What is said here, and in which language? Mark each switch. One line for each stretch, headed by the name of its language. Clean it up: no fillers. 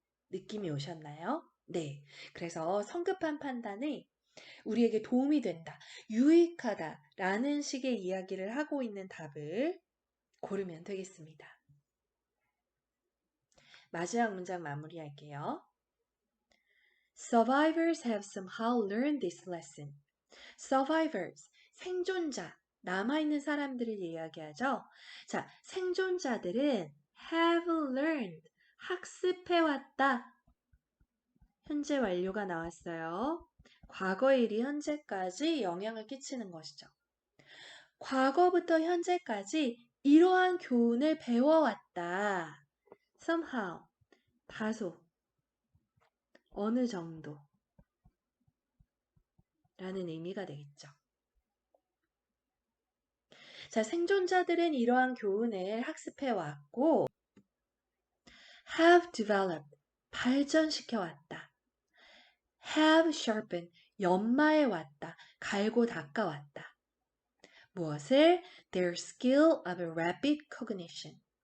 Korean: 느낌이 오셨나요? 네. 그래서 성급한 판단이 우리에게 도움이 된다, 유익하다 라는 식의 이야기를 하고 있는 답을 고르면 되겠습니다. 마지막 문장 마무리할게요.
English: Survivors have somehow learned this lesson.
Korean: Survivors, 생존자, 남아있는 사람들을 이야기하죠. 자, 생존자들은
English: have learned,
Korean: 학습해왔다. 현재 완료가 나왔어요. 과거의 일이 현재까지 영향을 끼치는 것이죠. 과거부터 현재까지 이러한 교훈을 배워왔다. somehow, 다소, 어느 정도 라는 의미가 되겠죠. 자, 생존자들은 이러한 교훈을 학습해왔고
English: have developed,
Korean: 발전시켜왔다.
English: have sharpened,
Korean: 연마해왔다. 갈고 닦아왔다. 무엇을?
English: Their skill of rapid cognition.